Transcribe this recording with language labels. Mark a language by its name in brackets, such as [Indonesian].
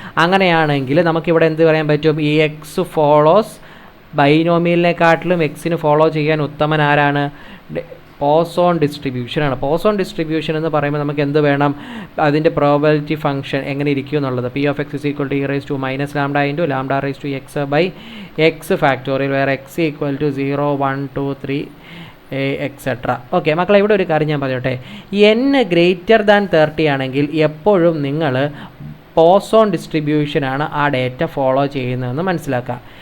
[Malayalam] അങ്ങനെയാണെങ്കിൽ നമുക്കിവിടെ എന്ത് പറയാൻ പറ്റും? ഈ എക്സ് ഫോളോസ് ബൈനോമിയലിനെക്കാട്ടിലും എക്സിന് ഫോളോ ചെയ്യാൻ ഉത്തമൻ ആരാണ്? പോസോൺ ഡിസ്ട്രിബ്യൂഷനാണ്. പോസോൺ ഡിസ്ട്രിബ്യൂഷൻ എന്ന് പറയുമ്പോൾ നമുക്ക് എന്ത് വേണം? അതിൻ്റെ പ്രോബബിലിറ്റി ഫംഗ്ഷൻ എങ്ങനെ ഇരിക്കും എന്നുള്ളത്. [English] p of x is equal to e raised to minus lambda into lambda raised to x by x factorial, where x equal to 0, 1, 2, 3 et cetera. [Malayalam] Okay മക്കളെ, ഇവിടെ ഒരു കാര്യം ഞാൻ പറയട്ടെ. n >30 ആണെങ്കിൽ എപ്പോഴും നിങ്ങൾ പോസോൺ ഡിസ്ട്രിബ്യൂഷനാണ് ആ ഡേറ്റ ഫോളോ ചെയ്യുന്നതെന്ന് മനസ്സിലാക്കുക.